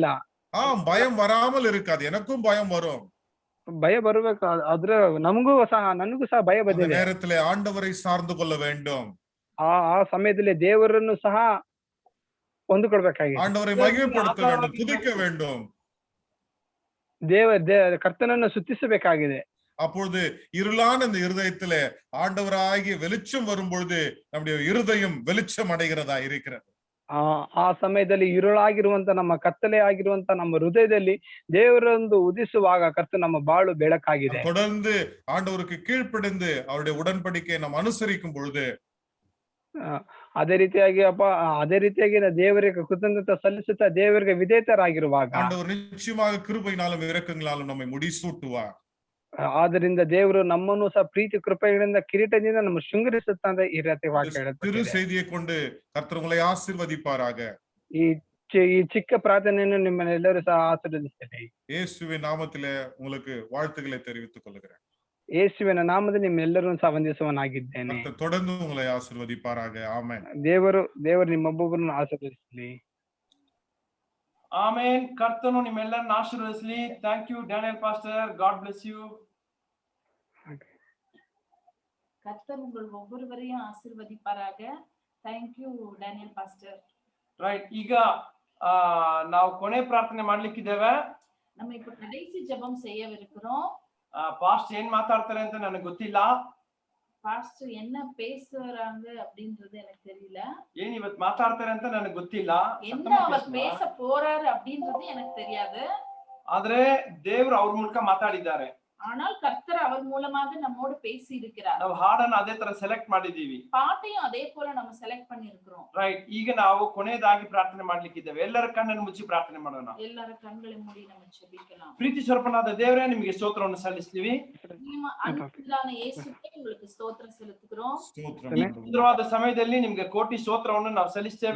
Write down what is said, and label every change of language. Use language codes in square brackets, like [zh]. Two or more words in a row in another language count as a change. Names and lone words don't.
[ta] பயம் வராமல் இருக்காது, எனக்கும் பயம் வரும், [kn] ಭಯ ಬರ್ಬೇಕು, ಆದ್ರೆ ನನಗೂ ಸಹ ಭಯ ಬಂದಿದೆ. [ta] நேரத்திலே ஆண்டவரை சார்ந்து கொள்ள வேண்டும். [kn] ಆ ಸಮಯದಲ್ಲಿ ದೇವರನ್ನು ಸಹ ಹೊಂದಿಕೊಳ್ಬೇಕಾಗಿದೆ. [ta] ஆண்டவரை மகிமைப்படுத்த வேண்டும், துதிக்க வேண்டும், [kn] ಕರ್ತನನ್ನು ಸ್ತುತಿಸಬೇಕಾಗಿದೆ. [ta] அப்பொழுது இருளான இந்த இருதயத்திலே ஆண்டவராகிய வெளிச்சம் வரும்பொழுது நம்முடைய இருதயம் வெளிச்சம் அடைகிறதா இருக்கிறது. [kn] ಆ ಸಮಯದಲ್ಲಿ இருளாಗಿರುವಂತ ನಮ್ಮ ಕತ್ತಲೆ ಆಗಿರುವಂತ ನಮ್ಮ ಹೃದಯದಲ್ಲಿ ದೇವರೊಂದು ಉದಿಸುವಾಗ ಕರ್ತ ನಮ್ಮ ಬಾಳು ಬೆಳಕಾಗಿದೆ. [ta] தொடர்ந்து ஆண்டவருக்கு கீழ்ப்படிந்து அவருடைய உடன்படிக்கையை நாம் அனுசரிக்கும் பொழுது [kn] ಅದೇ ರೀತಿಯಾಗಿ ದೇವರಿಗೆ ಕೃತಜ್ಞತೆ ಸಲ್ಲಿಸುತ್ತಾ ದೇವರಿಗೆ ವಿಧೇಯರಾಗಿರುವಾಗ [ta] ஆண்டவர் நிச்சயமாக கிருபையினாலும் இரக்கங்களாலும் நம்மை முடிசூட்டுவார். [kn] ಆದ್ದರಿಂದ ದೇವರು ನಮ್ಮನ್ನು ಸಹ ಪ್ರೀತಿ ಕೃಪೆಗಳಿಂದ ಕಿರೀಟದಿಂದ ನಮ್ಮ ಶೃಂಗರಿಸುತ್ತಾ ಅಂತ ಈ ರೀತಿ ವಾಕ್ಯ ಹೇಳುತ್ತೆ. [ta] திரு செய்தியை கொண்டு கர்த்தர் உங்களை ஆசீர்வதிப்பாராக. [kn] ಈ ಚಿಕ್ಕ ಪ್ರಾರ್ಥನೆಯನ್ನು ನಿಮ್ಮನ್ನೆಲ್ಲರೂ ಸಹ ಆಶೀರ್ವದಿಸ್ತೇನೆ. [ta] இயேசுவின் நாமத்திலே உங்களுக்கு வாழ்த்துக்களை தெரிவித்துக் கொள்கிறேன். [kn] ಯೇಸುವಿನ ನಾಮದಲ್ಲಿ ನಿಮ್ಮೆಲ್ಲರೂ ಸಹ ವಂದಿಸುವನಾಗಿದ್ದೇನೆ. [ta] தொடர்ந்து உங்களை ஆசீர்வதிப்பாராக. ஆமென். [kn] ದೇವರು ನಿಮ್ಮೊಬ್ಬೊಬ್ಬರನ್ನು ಆಶೀರ್ವದಿಸಲಿ. ಆಮೇನ್. ಕರ್ತನು ನಿಮ್ಮೆಲ್ಲರನ್ನ ಆಶೀರ್ವದಿಸಲಿ. [en] Thank you Daniel pastor, God bless you. [ta] கர்த்தர் உங்கள் ஒவ்வொருவரையும் ஆசீர்வதிப்பாராக. [en] Thank you Daniel pastor. [kn] ರೈಟ್, ಈಗ ನಾವು ಕೊನೆ ಪ್ರಾರ್ಥನೆ ಮಾಡ್ಲಿಕ್ಕಿದ್ದೇವೆ. [ta] நம்ம இப்ப கடைசி ஜெபம் செய்யவிருக்கிறோம். [kn] பாஸ்டர் ಏನ್ ಮಾತಾಡ್ತಾರೆ ಅಂತ ನನಗೆ ಗೊತ್ತಿಲ್ಲ. [ta] பாஸ்டர் என்ன பேசுறாங்க அப்படின்றது எனக்கு தெரியல. [kn] ಏನ್ ಇವತ್ತು ಮಾತಾಡ್ತಾರೆ ಅಂತ ನನಗೆ ಗೊತ್ತಿಲ್ಲ. [ta] என்ன அவர் பேச போறாரு அப்படின்றது எனக்கு தெரியாது. [kn] ಆದ್ರೆ ದೇವರು ಅವ್ರ ಮೂಲಕ ಮಾತಾಡಿದ್ದಾರೆ. [ta] ஆனால் கர்த்தர் அவர் மூலமாக நம்மோடு பேசி இருக்கிறார். [kn] ನಾವು ಹಾಡನ್ನ ಅದೇ ತರ ಸೆಲೆಕ್ಟ್ ಮಾಡಿದೀವಿ. [ta] பாட்டையும் அதே போல நம்ம செலக்ட் பண்ணி இருக்கிறோம். [kn] ರೈಟ್, ಈಗ ನಾವು ಕೊನೆಯದಾಗಿ ಪ್ರಾರ್ಥನೆ ಮಾಡ್ಲಿಕ್ಕಿದ್ದೇವೆ. ಎಲ್ಲರ ಕಣ್ಣನ್ನು ಮುಚ್ಚಿ ಪ್ರಾರ್ಥನೆ ಮಾಡೋಣ. ಎಲ್ಲರ ಕಣ್ಣುಗಳ ಮೂಡಿ ನಾವು ಜೆಪಿக்கலாம். ಪ್ರೀತಿ ಸ್ವರೂಪನಾದ ದೇವರೇ, ನಿಮಗೆ ಸ್ತೋತ್ರವನ್ನು ಸಲ್ಲಿಸ್ತೀವಿ. ನಿಮ್ಮ ಅನುಗ್ರಹದ ಯೇಸುವೇ ನಿಮಗೆ ಸ್ತೋತ್ರ ಸಲ್ಲಿಸುತ್ತೇವೆ. ಸ್ತೋತ್ರ. ಸುಂದರವಾದ ಸಮಯದಲ್ಲಿ ನಿಮಗೆ ಕೋಟಿ ಸ್ತೋತ್ರವನ್ನು ನಾವು ಸಲ್ಲಿಸ್ತೇವೆ.